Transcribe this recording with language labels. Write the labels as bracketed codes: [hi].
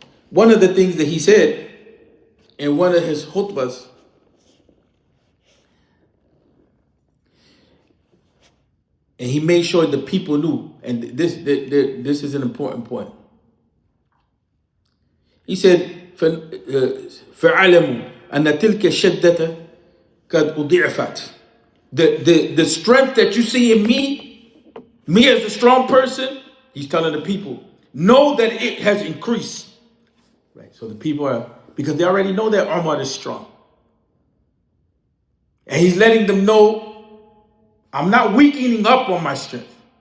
[en] One of the things that he said in one of his khutbahs, and he made sure the people knew, and this is an important point. He said, [ar] فَعَلَمُوا أَنَّ تِلْكَ الشَّدَّةَ قَدْ أُضِعْفَتْ. [en] The strength that you see in me as a strong person, he's telling the people, know that it has increased. Right. So the people are, because they already know that Umar is strong. And he's letting them know, I'm not weakening up on my strength.